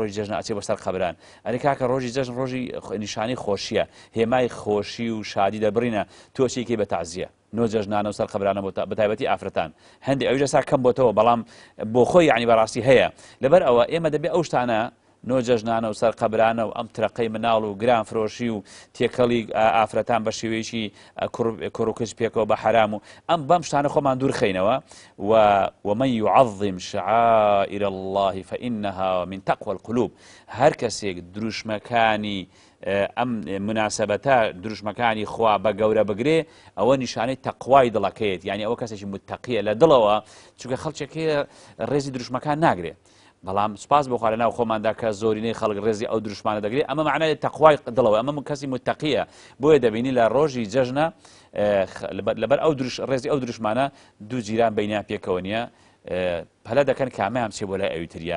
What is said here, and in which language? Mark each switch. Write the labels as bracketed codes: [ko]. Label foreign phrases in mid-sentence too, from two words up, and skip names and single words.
[ckb] ڕۆژی جەژنە ئەچێ بەسەر قەبران ئەرێ کاکە ڕۆژی جەژن ڕۆژی نیشانی خۆشیە هێمای خۆشی و شادی دەبڕینە تۆچێکی بە تازیە نۆ جەژنانە و سەر قەبرانە بە تایبەتی ئافرەتان هەندێک ئەویش ئێستا کەم بۆتەوە بەڵام بۆ خۆی یعنی بەڕاستی هەیە لەبەر ئەوە ئێمە دەبێت ئەو شتانە نۆ جەژنانە و سەر قەبرانە و ئەم ترەقەی مناڵ و گران فرۆشی و تێکەڵی ئافرەتان بە شێوەیەکی کوڕوکش پێکەوە بە حرام و ئەم بەم شتانە خۆمان دوورخەینەوە [ar] ومن يعظم شعائر الله فإنها من تقوى القلوب [ckb] هەر کەسێک دروشمەکانی ئەم مناسبەتە دروشمەکانی خوا بە گەورە بگرێ ئەوە نیشانەی تەقوای دڵەکەیت یعنی ئەوە کەسێکی متەقیە لە دڵەوە چونکە خەڵکێکەیە ڕێزی دروشمەکان ناگرێ بەڵام سوپاس بۆ خوا لەناو خۆماندا کە زۆرینەی خەڵک ڕێزی ئەو دروشمانە دەگرێت ئەمە معنای تەقوای دڵەوە ئەمە کەسی متەقیە بۆیە دەبینی لە ڕۆژی جەژنە لەبەر ئەو ڕێزی ئەو دروشمانە دوو جیران بەینیان پێکەوە نیە هەلا دەکەن کامیان چێ بۆ لای ئەویتریان